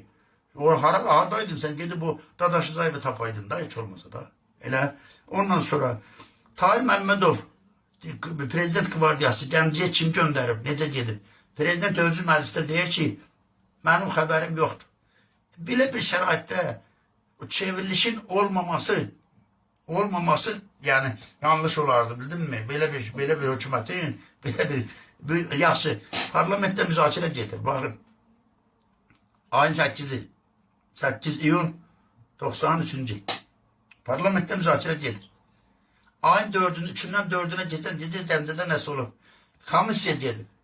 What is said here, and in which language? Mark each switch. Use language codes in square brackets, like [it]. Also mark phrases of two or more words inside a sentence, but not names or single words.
[az] O haradaydın sen gedib o Dadaşı Zayıfı tapaydın da hiç olmasa da. Elə ondan sonra Tahir Məmmədov Prezident Qvardiyası Gəncəyə kim göndərib, necə gedib? Prezident özü məclisdə deyir ki mənim xəbərim yoxdur. Belə bir şəraitdə çevrilişin olmaması yani yanlış olardı bildin mi? [tr] Böyle bir hükümetin böyle bir [az] yaxşı parlamentdə müzakirə gedir. [tr] Bakın ayın 8'i 8 iyun 93. [az] Parlamentdə müzakirə gedir. Ayın 4'ünün 3'ündən 4'üne [tr] geçen gece [az] Gəncədə nəsə olub. Komissiya gedib.